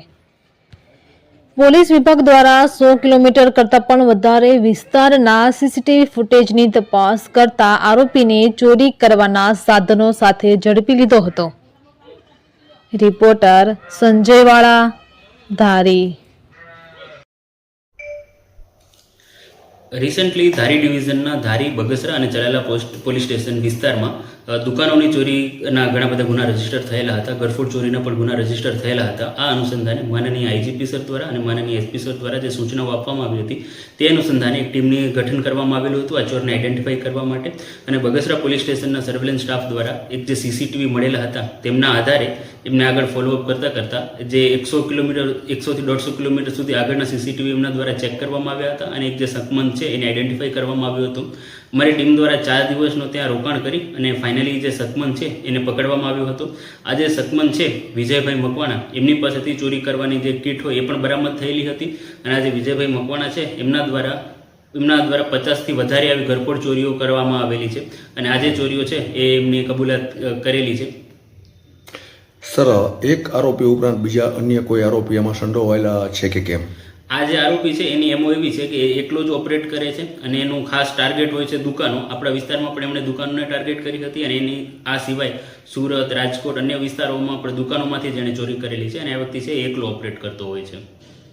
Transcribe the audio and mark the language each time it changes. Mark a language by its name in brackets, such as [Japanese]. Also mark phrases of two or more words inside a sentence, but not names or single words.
[Gujarati] પોલીસ વિભાગ દ્વારા 100 કિલોમીટર કરતાં પણ વધારે વિસ્તારના સીસીટીવી ફૂટેજની તપાસ કરતા આરોપીને ચોરી કરવાના સાધનો સાથે ઝડપી લીધો હતો। રિપોર્ટર સંજય વાળા, ધારી। રિસેન્ટલી ધારી ડિવિઝનના ધારી, બગસરા ઔર ચલાલા પોલીસ સ્ટેશન વિસ્તાર મેં દુકાનો ચોરીના ઘણા બધા ગુના રજિસ્ટર થયેલા હતા। ઘરફોડ ચોરીના પણ ગુના રજિસ્ટર થયેલા હતા। આ અનુસંધાને માનનીય આઈજીપી સર દ્વારા ઔર માનનીય એસપી સર દ્વારા જે સૂચનાઓ આપવામાં આવી હતી તે અનુસંધાને એક ટીમની ગઠન કરવામાં આવેલું હતું આ ચોરને આઇડેન્ટિફાઇ કરવા માટે। અને બગસરા પોલીસ સ્ટેશનના સર્વેલન્સ સ્ટાફ દ્વારા એક જે સીસીટીવી મળેલા હતા તેમના આધારે એમને આગળ ફોલોઅપ કરતા કરતા જે 100 કિલોમીટર 100 થી 150 કિલોમીટર સુધી આગળના સીસીટીવી એમના દ્વારા ચેક કરવામાં આવ્યા હતા અને એક જે શકમંદ છે એને આઇડેન્ટિફાઇ કરવામાં આવ્યું હતું। અમારી ટીમ દ્વારા 4 દિવસનો ત્યાં રોકાણ કરી અને ફાઇનલી જે શકમંદ છે એને પકડવામાં આવ્યો હતો। આ જે શકમંદ છે વિજયભાઈ મકવાણા એમની પાસેથી ચોરી કરવાની જે કિટ હોય એ પણ બરામદ થયેલી હતી અને આ જે વિજયભાઈ મકવાણા છે એમના દ્વારા 50 થી વધારે આવી ઘરફોડ ચોરીઓ કરવામાં આવેલી છે અને આ જે ચોરીઓ છે એ એમની કબૂલાત કરેલી છે। સર, એક આરોપી ઉપરાંત બીજા અન્ય કોઈ આરોપી આમાં સંડોવાયેલા છે કે કેમ? આ જે આરોપી હૈ એની એમઓ એવી હૈ કિ એકલો જ ઓપરેટ કરે છે અને એનું ખાસ ટાર્ગેટ હોય છે દુકાનો। આપણા વિસ્તારમાં પણ એમણે દુકાનોને ટાર્ગેટ કરી હતી અને એની આ સિવાય સૂરત, રાજકોટ અન્ય વિસ્તારોમાં પણ દુકાનોમાંથી જેણે ચોરી કરેલી છે અને આ વ્યક્તિ છે એકલો ઓપરેટ કરતો હોય છે।